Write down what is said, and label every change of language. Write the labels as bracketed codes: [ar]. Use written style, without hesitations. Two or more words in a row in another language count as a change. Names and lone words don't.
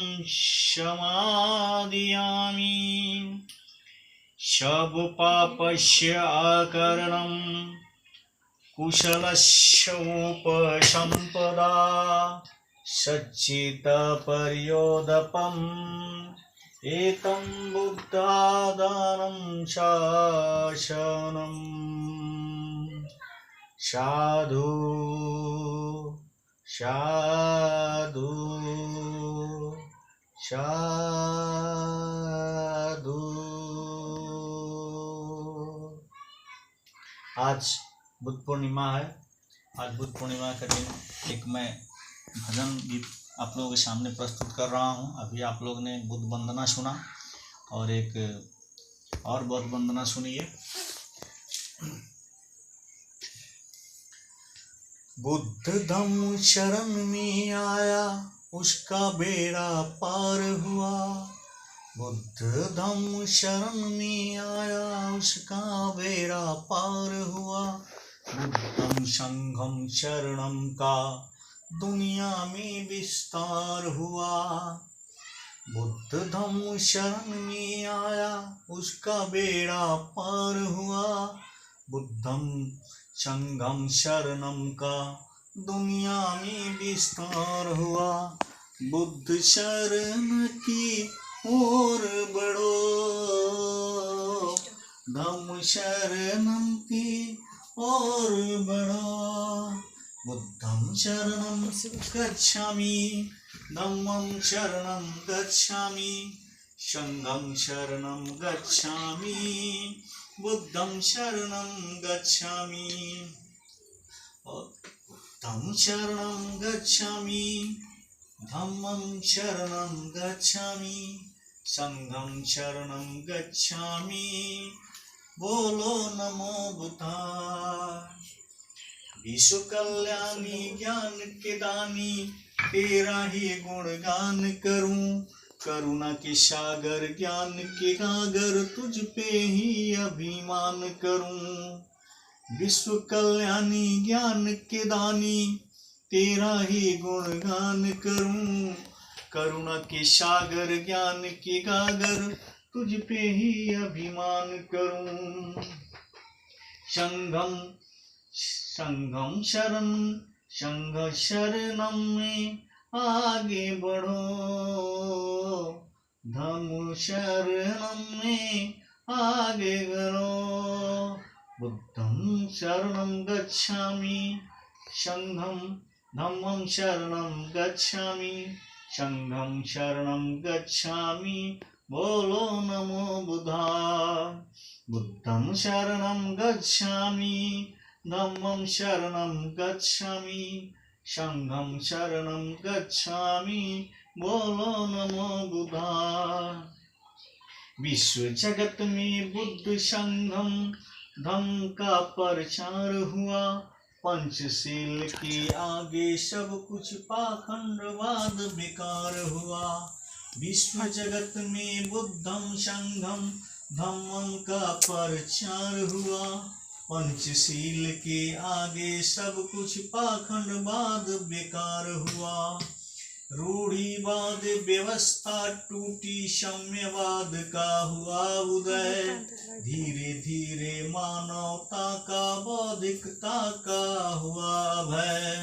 [pi] समादयामि, सबपापस्य अकरणं कुशलस्य उपसम्पदा, सच्चित्तपर्योदपम् एकं बुद्धादानं शासनम्। साधु साधु साधु। [hi] आज बुद्ध पूर्णिमा है। आज बुद्ध पूर्णिमा के दिन एक मैं भजन गीत आप लोगों के सामने प्रस्तुत कर रहा हूँ। अभी आप लोग ने बुद्ध वंदना सुना और एक और बुद्ध वंदना सुनिए। बुद्ध धम्म शरण में आया, उसका बेड़ा पार हुआ। बुद्ध धम्म शरण में आया, उसका बेड़ा पार हुआ। [pi] बुद्धं संघं शरणं [hi] का दुनिया में विस्तार हुआ। बुद्ध धम्म शरण में आया, उसका बेड़ा पार हुआ। [pi] बुद्धं संघं शरणं [hi] का दुनिया में विस्तार हुआ। बुद्ध शरण की ओर बढ़ो, धम्म शरणं की ओर बढ़ो। [pi] बुद्धं शरणं गच्छामि, धम्मं शरणं गच्छामि, संघं शरणं गच्छामि, बुद्धं शरणं गच्छामि। बुद्धं शरणं गच्छामि, धम्मं शरणं गच्छामि, संघं शरणं गच्छामि, [hi] बोलो [pi] नमो बुद्धाय। [hi] विश्व कल्याणी ज्ञान के दानी, तेरा ही गुणगान करूं, करुणा के सागर ज्ञान के गागर, तुझ पे ही अभिमान करूं। विश्व कल्याणी ज्ञान के दानी, तेरा ही गुणगान करूं, करुणा के सागर ज्ञान के गागर, तुझ पे ही अभिमान करूं। [pi] संघम शरणम [hi] में आगे बढ़ो, [pi] धम्म शरणम [hi] में आगे बढ़ो। [pi] बुद्धं शरणं गच्छामि, संघं धम्मं शरणं गच्छामि, संघं शरणं गच्छामि, बोलो नमो बुद्धाय। बुद्धं शरणं गच्छामि, धम्मं शरणं गच्छामि, संघं शरणं गच्छामि, [hi] बोलो [pi] नमो बुद्धाय। [hi] विश्व जगत में बुद्ध संघम धम्म का प्रचार हुआ, पंचशील के आगे सब कुछ पाखंडवाद बेकार हुआ। विश्व जगत में [pi] बुद्धम संघम धम्मम [hi] का प्रचार हुआ, पंचशील के आगे सब कुछ पाखंडवाद बेकार हुआ। रूढ़िवाद व्यवस्था टूटी, साम्यवाद का हुआ उदय, धीरे धीरे मानवता का बौद्धिकता का हुआ भय।